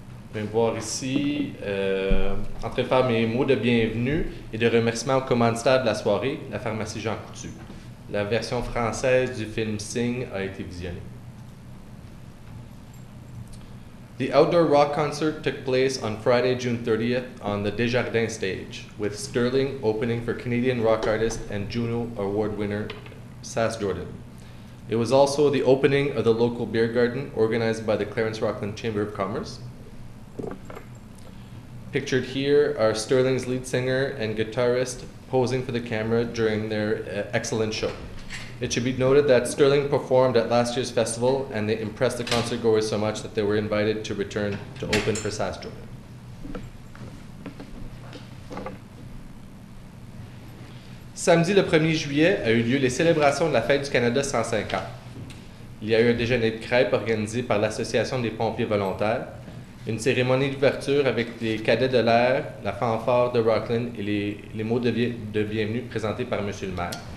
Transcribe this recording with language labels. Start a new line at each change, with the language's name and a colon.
French: Je vais me voir ici en train de faire mes mots de bienvenue et de remerciement au commanditaire de la soirée, la pharmacie Jean Coutu. La version française du film Sing a été visionnée.
English: The outdoor rock concert took place on Friday, June 30th on the Desjardins stage, with Sterling opening for Canadian rock artist and Juno Award winner Sass Jordan. It was also the opening of the local beer garden organized by the Clarence-Rockland Chamber of Commerce. Pictured here are Sterling's lead singer and guitarist posing for the camera during their excellent show. It should be noted that Sterling performed at last year's festival and they impressed the concertgoers so much that they were invited to return to open for Sass Jordan.
French: Samedi le 1er juillet a eu lieu les célébrations de la Fête du Canada 150. Il y a eu un déjeuner de crêpes organisé par l'Association des pompiers volontaires, une cérémonie d'ouverture avec les cadets de l'air, la fanfare de Rockland et les mots de bienvenue présentés par M. le maire.